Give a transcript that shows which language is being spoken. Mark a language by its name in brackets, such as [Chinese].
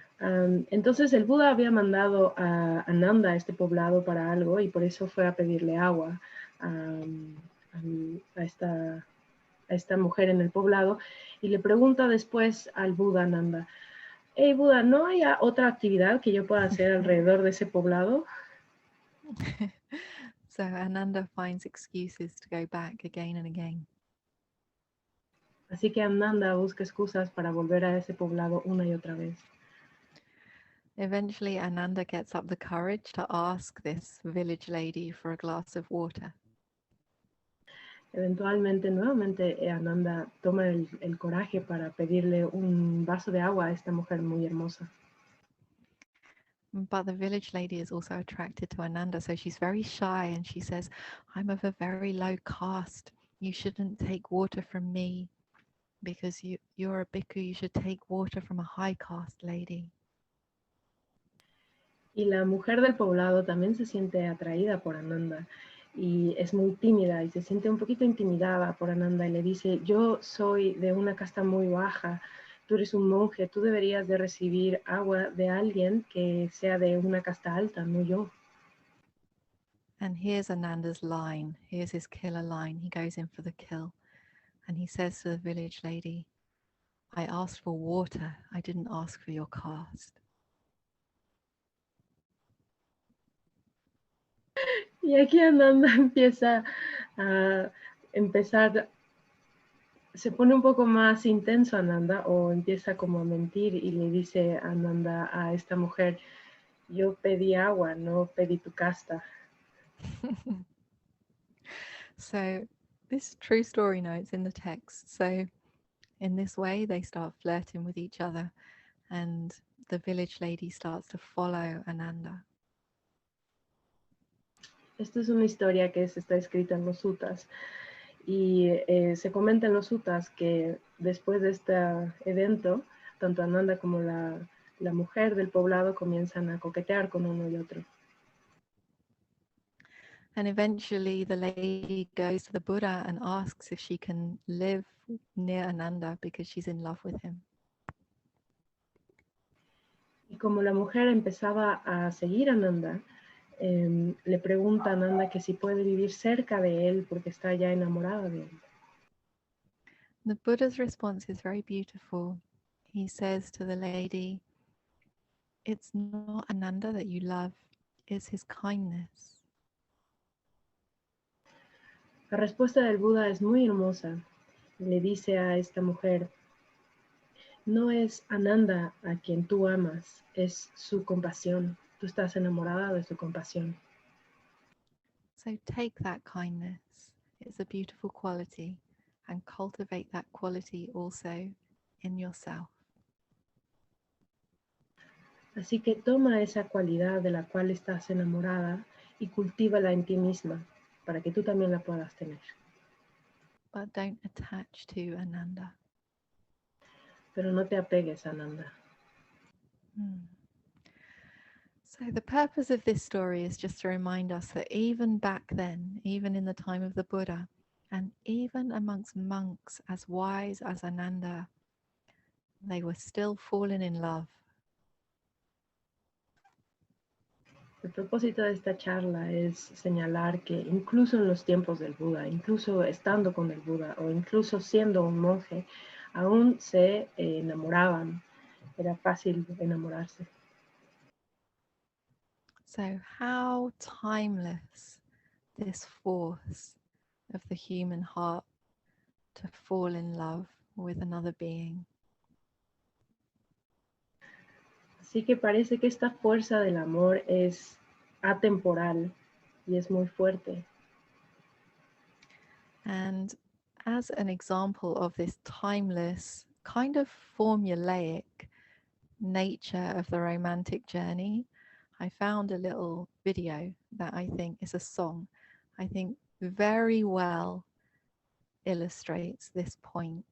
[Spanish] Entonces el Buda había mandado a Ananda a este poblado para algo y por eso fue a pedirle agua a esta mujer en el poblado y le pregunta después al Buda Ananda, hey Buda, ¿no hay otra actividad que yo pueda hacer alrededor de ese poblado? [English] So Ananda finds excuses to go back again and again. [Spanish] Así que Ananda busca excusas para volver a ese poblado una y otra vez. [English] Eventually, Ananda gets up the courage to ask this village lady for a glass of water. [Spanish] Eventualmente, nuevamente, Ananda toma el coraje para pedirle un vaso de agua a esta mujer muy hermosa. [English] But the village lady is also attracted to Ananda, so she's very shy and she says, I'm of a very low caste. You shouldn't take water from me because you're a bhikkhu. You should take water from a high caste lady. [Spanish] Y la mujer del poblado también se siente atraída por Ananda y es muy tímida y se siente un poquito intimidada por Ananda y le dice, yo soy de una casta muy baja, tú eres un monje, tú deberías de recibir agua de alguien que sea de una casta alta, no yo. [English] And here's Ananda's line. Here's his killer line. He goes in for the kill. And he says to the village lady, I asked for water. I didn't ask for your caste. [Spanish] Y aquí Ananda empieza a se pone un poco más intenso Ananda o empieza como a mentir y le dice Ananda a esta mujer, yo pedí agua, no pedí tu casta. [English] So this true story notes in the text. So in this way, they start flirting with each other and the village lady starts to follow Ananda. [Spanish] Esta es una historia que está escrita en los suttas y se comenta en los suttas que después de este evento, tanto Ananda como la mujer del poblado comienzan a coquetear con uno y otro. [English] And eventually the lady goes to the Buddha and asks if she can live near Ananda because she's in love with him. [Spanish] Y como la mujer empezaba a seguir a Nanda, le pregunta a Nanda que si puede vivir cerca de él porque está ya enamorada de él. [English] The Buddha's response is very beautiful. He says to the lady, "It's not Ananda that you love, it's his kindness." [Spanish] La respuesta del Buda es muy hermosa. Le dice a esta mujer, no es Ananda a quien tú amas, es su compasión. Tú estás enamorada de su compasión. [English] So take that kindness. It's a beautiful quality, and cultivate that quality also in yourself. [Spanish] Así que toma esa cualidad de la cual estás enamorada y cultívala en ti misma para que tú también la puedas tener. [English] But don't attach to Ananda. [Spanish] Pero no te apegues a Nanda. [English] So the purpose of this story is just to remind us that even back then, even in the time of the Buddha, and even amongst monks as wise as Ananda, they were still falling in love. [Spanish] El propósito de esta charla es señalar que incluso en los tiempos del Buda, incluso estando con el Buda o incluso siendo un monje, aún se enamoraban. Era fácil enamorarse. [English] So how timeless this force of the human heart to fall in love with another being. [Spanish] Así que parece que esta fuerza del amor es atemporal y es muy fuerte. [English] And as an example of this timeless, kind of formulaic nature of the romantic journey, I found a little video that I think is a song, I think very well illustrates this point.